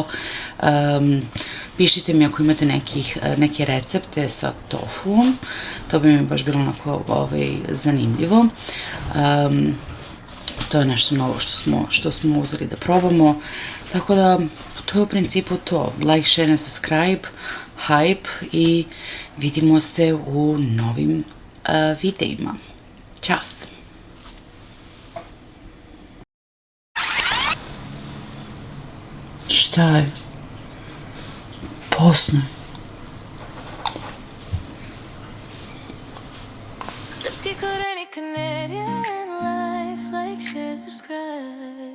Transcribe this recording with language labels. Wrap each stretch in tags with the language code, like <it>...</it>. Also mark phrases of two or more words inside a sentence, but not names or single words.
<sr>Pišite mi ako imate neke recepte sa tofuom, to bi mi baš bilo onako zanimljivo. To je nešto novo što smo uzeli da probamo, tako da to je u principu to.</sr> <en>Like, share and subscribe, hype</en> <sr>i vidimo se u novim videima. Ćas! Šta je? Posne. Srpski korenik,</sr> <en>Canadian life, like, share, subscribe.</en>